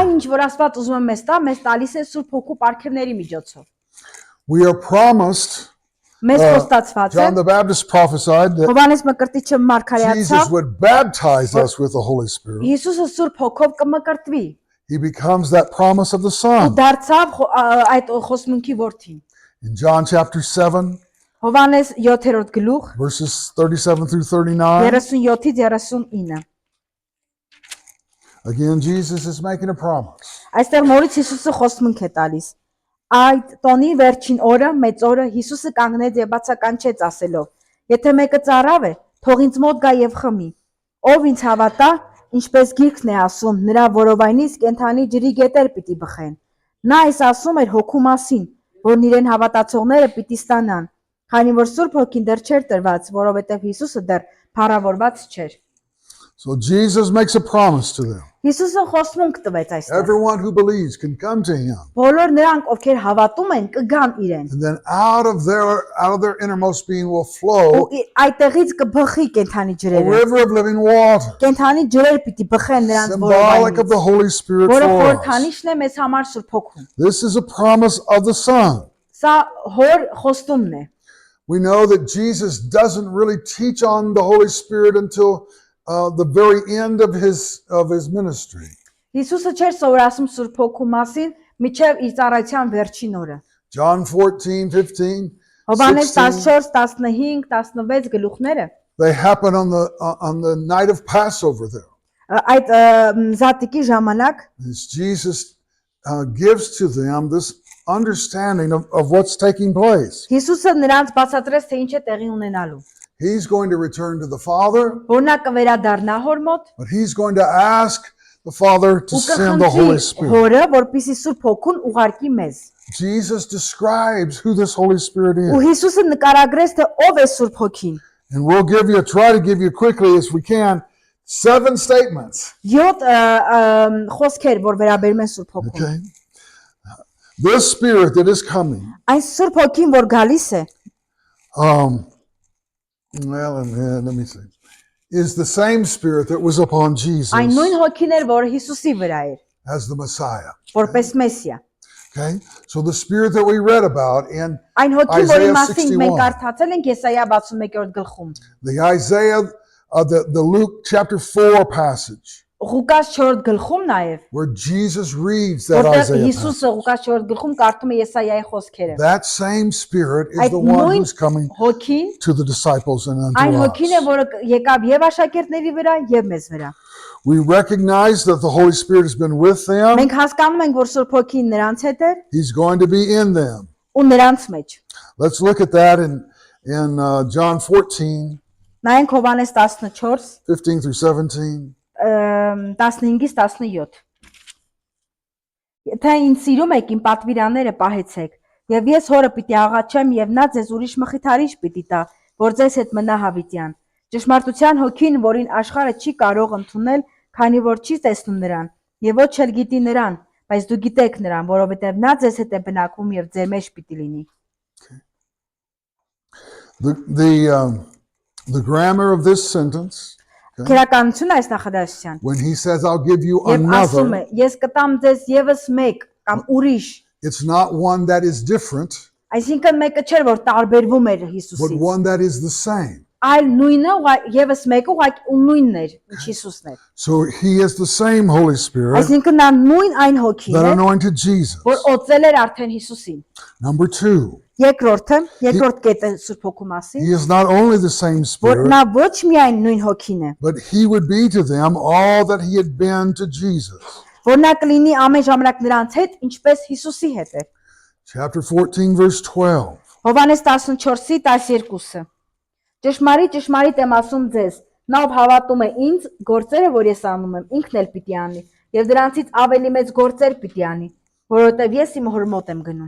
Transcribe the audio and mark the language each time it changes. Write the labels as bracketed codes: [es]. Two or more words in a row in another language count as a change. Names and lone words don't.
[hy] Այն ինչ որ Աստված ուզում է մեզ տա, մեզ տալիս է Սուրբ Հոգու պարգևների միջոցով։ [en] We are promised, [hy] Մեզ խոստացված է, [en] John the Baptist prophesied that [hy] Հովհաննես Մկրտիչը Jesus մարգարեացավ, [en] would baptize us with the Holy Spirit. [hy] Հիսուսը Սուրբ Հոգով կմկրտվի, [en] He becomes that promise of the [hy] ու [en] Son. [hy] դարձավ այդ խոսմունքի որդին։ [en] In John chapter 7, [hy] Հովհանես 7-րդ գլուխ, [en] verses 37 through 39, [hy] 37-ից 39։ [en] again, Jesus is making a promise. [hy] Այստեղ նորից Հիսուսը խոսմունք է տալիս։ Այդ տոնի վերջին օրը, մեծ օրը Հիսուսը կանգնեց եւ բացականչեց ասելով. Եթե մեկը ծառավ է, թող ինձ մոտ գա եւ խմի։ Ով ինձ հավատա, ինչպես Գիրքն է ասում, նրա որովայնից կենթանի ջրի գետեր պիտի բխեն։ Նա այս ասում էր հոգու մասին, որն իրեն հավատացողները պիտի ստանան, քանի որ Սուրբ Հոգին դեռ չէր տրված, որովհետեւ Հիսուսը դեռ փառավորված չէր։ [en] So Jesus makes a promise to them. [hy] Հիսուսը խոսմունք տվեց այստեղ։ [en] Everyone who believes can come to Him. [hy] Բոլոր նրանք, ովքեր հավատում են, կգան իրեն։ [en] And then out of their innermost being will [hy] Ու [en] flow [hy] այդտեղից կբխի կենթանի [en] a [hy] ջրերը։ [en] river of living water, [hy] Կենթանի ջրեր պիտի բխեն նրանց [en] symbolic of the [hy] որովայնից, [en] Holy Spirit [hy] որը [en] for us. [hy] խորհրդանիշն է մեզ համար Սուրբ Հոգուն։ [en] This is a promise of the Son. [hy] Սա հոր խոստումն է։ [en] We know that Jesus doesn't really teach on the Holy Spirit until the very end of his ministry. [hy] Հիսուսը չէր սովորացում Սուրբ Հոգու մասին մինչև իր ծառայության վերջին օրը։ John 14, 15, Հովհաննես 16, 14, 15, 16 գլուխները [en] they happen on the night of Passover there. [hy] այդ զատիկի ժամանակ [en] As Jesus gives to them this understanding of what's taking place. [hy] Հիսուսը նրանց բացատրեց, թե ինչ է տեղի ունենալու։ [en] He's going to return to the Father, [hy] Որ նա կվերադառնա հոր մոտ [en] but he's going to ask the Father to [hy] ու [en] send the Holy [hy] կխնդրի [en] Spirit. [hy] հորը, որպեսզի Սուրբ Հոգուն ուղարկի մեզ։ [en] Jesus describes who this Holy Spirit [hy] Ու [en] is. [hy] Հիսուսը նկարագրեց, թե ով է Սուրբ Հոգին։ [en] And we'll try to give you quickly as we can 7 statements. [hy] 7 խոսքեր, որ վերաբերում են Սուրբ Հոգուն։ [en] Okay? This Spirit that is coming, [hy] Այն Սուրբ Հոգին, որ գալիս է, [en] let me see, is the same Spirit that was upon Jesus [hy] այն նույն Հոգին էր, որը Հիսուսի վրա էր, [en] as the Messiah. [hy] որպես Մեսիա։ [en] Okay? So the Spirit that we read about in [hy] Այն Հոգին, որի Isaiah մասին մենք 61. կարդացել ենք Եսայա 61-րդ գլխում, [en] the Isaiah, the Luke chapter 4 passage, [hy] Ղուկաս 4 գլխում նաև [en] where Jesus reads that [hy] որտեղ [en] Isaiah passage. [hy] Հիսուսը Ղուկաս 4 գլխում կարդում է Եսայայի խոսքերը։ [en] That same Spirit is [hy] Այդ [en] the one [hy] նույն [en] who's coming [hy] հոգին, [en] to the disciples and [hy] այն [en] unto [hy] հոգին է, [en] us. [hy] որը եկավ եւ աշակերտների վրա եւ մեզ վրա։ [en] We recognize that the Holy Spirit has been with them. [hy] Մենք հասկանում ենք, որ Սուրբ Հոգին նրանց հետ է [en] He's going to be in them. [hy] ու նրանց մեջ։ [en] Let's look at that in John 14, [hy] Նայենք Հովհաննես 14 [en] 15 through 17. [hy] 15-ից 17։ Եթե ինձ սիրում եք, իմ պատվիրանները պահեցեք, եւ ես հորը պիտի աղաչեմ եւ նա ձեզ ուրիշ մխիթարիչ պիտի տա, որ ձեզ հետ մնա հավիտյան։ Ճշմարտության հոգին, որին աշխարհը չի կարող ընդունել, քանի որ չի տեսնում նրան, եւ ոչ էլ գիտի նրան, բայց դու գիտեք նրան, որովհետեւ նա ձեզ հետ է բնակվում եւ ձեր մեջ պիտի լինի։ [en] The grammar of this sentence, [hy] Քերականությունը այս նախադասության։ [en] when he says, I'll give you [hy] Եվ ասում է, [en] another, [hy] ես կտամ ձեզ եւս մեկ կամ ուրիշ, [en] it's not one that is different, [hy] այսինքն մեկը չէր, որ տարբերվում էր [en] but [hy] Հիսուսից, [en] one that is the same. [hy] այլ նույնը եւս մեկը ուղղակի ու նույնն էր, ինչ Հիսուսն էր։ [en] So he is the same Holy Spirit [hy] Այսինքն նա նույն այն հոգին [en] that [hy] է, [en] anointed Jesus. [hy] որ օծել էր արդեն Հիսուսին։ [en] Number two, [hy] Երկրորդ կետը Սուրբ Հոգու մասին, [en] he is not only the same [hy] որ [en] Spirit, [hy] նա ոչ միայն նույն հոգին է, [en] but he would be to them all that he had been to Jesus. [hy] որ նա կլինի ամեն ժամանակ նրանց հետ, ինչպես Հիսուսի հետ էր։ [en] Chapter 14, verse 12. [hy] Հովհաննես 14-ի 12-ը։ Ճշմարիտ եմ ասում ձեզ, նա ով հավատում է ինձ, գործերը, որ ես անում եմ, ինքն էլ պիտի անի, եւ դրանցից ավելի մեծ գործեր պիտի անի, որովհետեւ ես իմ հոր մոտ եմ գնում։